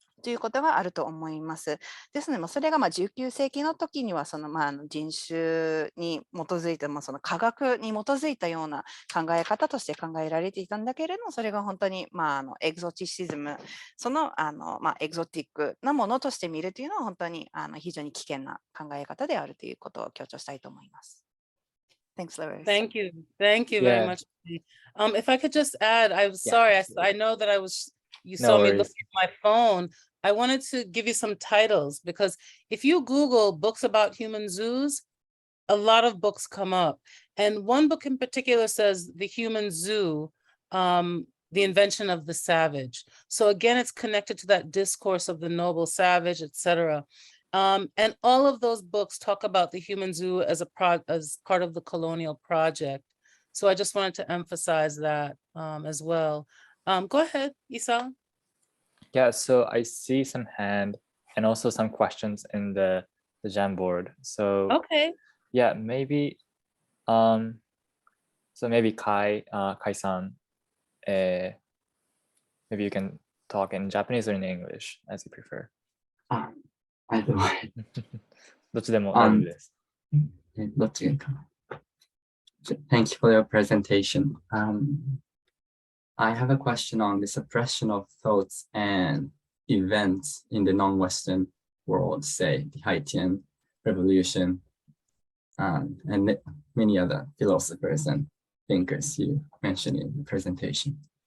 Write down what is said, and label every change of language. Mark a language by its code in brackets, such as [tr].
[ja] ということがあると思います。ですので、それが19世紀の時には人種に基づいてその科学に基づいたような考え方として考えられていたんだけれども、それが本当にエクゾティシズム、そのエクゾティックなものとして見るというのは本当に非常に危険な考え方であるということを強調したいと思います。 [en] Thanks, LaRose. Thank you. Thank you very much. If I could just add, I'm sorry, I know that you No saw me worries. looking at my phone. I wanted to give you some titles because if you Google books about human zoos, a lot of books come up. And one book in particular says The Human Zoo, The Invention of the Savage. So again, it's connected to that discourse of the noble savage, etc. And all of those books talk about the human zoo as part of the colonial project. So I just wanted to emphasize that as well. Go ahead, Isao. Yeah, so I see some hand and also some questions in the Jamboard. So Okay. yeah, maybe so maybe Kai-san, maybe you can talk in Japanese or in English as you prefer. [ja] どっちでも大丈夫です。どっちがいいかな。 [en] Thank you for your presentation. I have a question on the suppression of thoughts and events in the non-Western world, say the Haitian Revolution, and many other philosophers and thinkers you mentioned in the presentation.